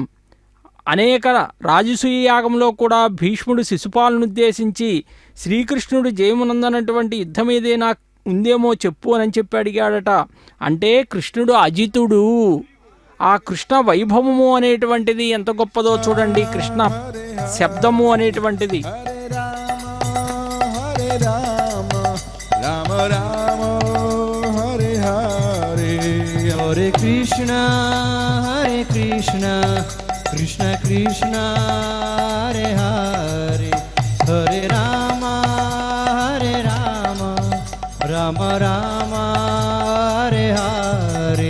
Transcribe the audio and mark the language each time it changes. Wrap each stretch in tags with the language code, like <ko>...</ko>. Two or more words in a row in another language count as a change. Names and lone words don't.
<te>అనేక రాజసూయ యాగంలో కూడా భీష్ముడు శిశుపాలను ఉద్దేశించి శ్రీకృష్ణుడు జయమునందనటువంటి యుద్ధం ఏదైనా ఉందేమో చెప్పు అని చెప్పి అడిగాడట. అంటే కృష్ణుడు అజితుడు. ఆ కృష్ణ వైభవము అనేటువంటిది ఎంత గొప్పదో చూడండి. కృష్ణ శబ్దము అనేటువంటిది.</te> <sa>హరే రామ రామ రామ హరే హరే హరే కృష్ణ కృష్ణ కృష్ణ హరే హరే హరే రామ రామ రామ హరే హరే</sa>